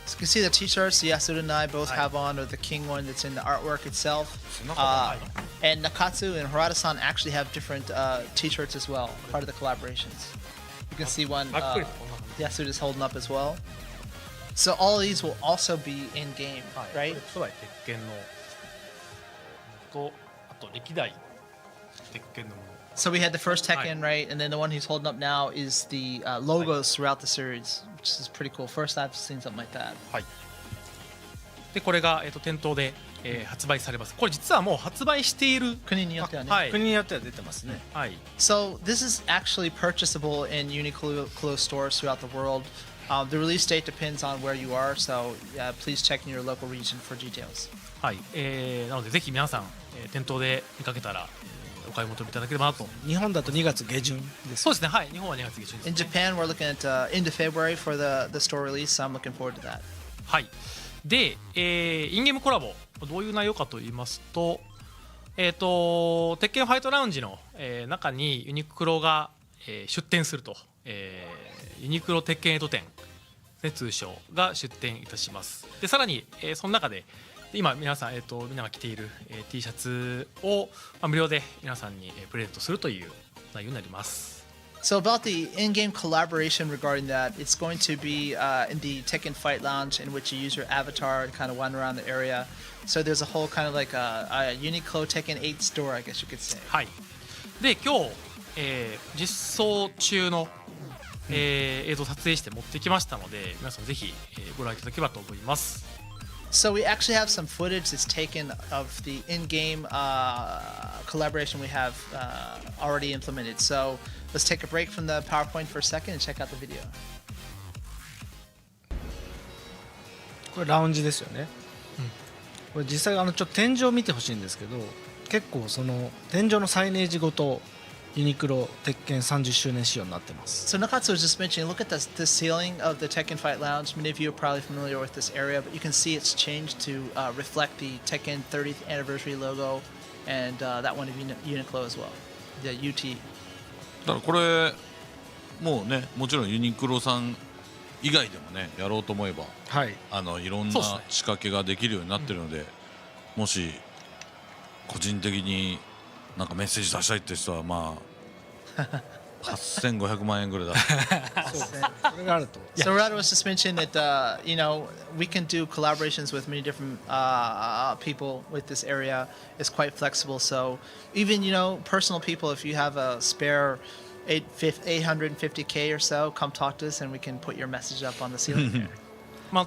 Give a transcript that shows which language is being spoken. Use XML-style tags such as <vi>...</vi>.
<en>So you can see the t-shirts Yasuda and I both have on, or the king one that's in the artwork itself. And Nakatsu and Harada-san actually have different t-shirts as well, part of the collaborations. You can see one Yasuda's holding up as well. So all of these will also be in game, right?</en> <ja>初代鉄拳のと、あと歴代鉄拳のもの。</ja> <en>So we had the first Tekken, right? And then the one he's holding up now is the logos throughout the series, which is pretty cool. First I've seen something like that.</en> <ja>はい。でこれが店頭で発売されます。これ実はもう発売している。国によってはね。はい。国によっては出てますね。はい。</ja> <en>So this is actually purchasable in Uniqlo stores throughout the world. The release date depends on where you are, so please check in your local region for details.</en> <ja>はい。なのでぜひ皆さん、店頭で見かけたら、お買い求めいただければなと。日本だと2月下旬です。そうですね。はい。日本は2月下旬です、ね。</ja> <en>In Japan, we're looking at into February for the store release, so I'm looking forward to that.</en> <ja>はい。で、インゲームコラボどういう内容かと言いますと、鉄拳ファイトラウンジの、中にユニクロが、出店すると、ユニクロ鉄拳エイト店で通称が出店いたします。でさらに、その中で今皆さん、みんなが着ている、T シャツを、無料で皆さんに、プレゼントするという内容になります。</ja> <en>So about the in-game collaboration regarding that, it's going to be in the Tekken Fight Lounge, in which you use your avatar to kind of wander around the area. So there's a whole kind of like a Uniqlo Tekken 8 store, I guess you could say.</en> <ja>はい。で今日、実装中の、映像を撮影して持ってきましたので、皆さんぜひ、ご覧いただければと思います。</ja> <en>So we actually have some footage that's taken of the in-game collaboration we have already implemented. So let's take a break from the PowerPoint for a second and check out the video.</en> <ja>これラウンジですよね。これ実際ちょっと天井を見てほしいんですけど、結構その天井のサイネージごとユニクロ鉄拳30周年仕様になってます。</ja> <en>So Nakatsu was just mentioning, look at the ceiling of the Tekken Fight Lounge. Many of you are probably familiar with this area, but you can see it's changed to reflect the Tekken 30th anniversary logo and that one of Uniqlo as well, the UT.</en> <ja>だからこれもうね、もちろんユニクロさん以外でもねやろうと思えば、はい、いろんな仕掛けができるようになってるので、もし個人的になんかメッセージ出したいって人は8500万円ぐらいだ。それがあると。</ja> <en>So Rada was just mentioning that we can do collaborations with many different people with this area. It's quite flexible. So even personal people, if you have a spare 850K or so, come talk to us and we can put your message up on the ceiling there.</en>